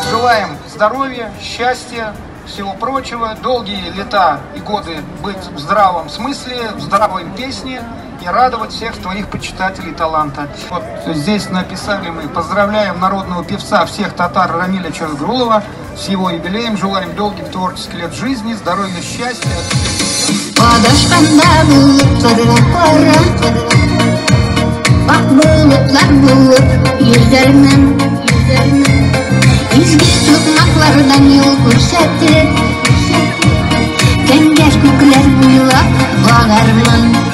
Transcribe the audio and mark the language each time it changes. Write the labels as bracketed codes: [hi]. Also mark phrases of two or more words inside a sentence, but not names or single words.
[ru] желаем здоровья, счастья, всего прочего, долгие лета и годы быть в здравом смысле, в здравой песне и радовать всех твоих почитателей таланта. Вот здесь написали мы: поздравляем народного певца всех татар Рамиля Чаргрулова с его юбилеем, желаем долгих творческих лет жизни, здоровья, счастья. [tt] Изге сукмаклардан юл күрсәтеп, кәңгәш күкләр буйлап багармын.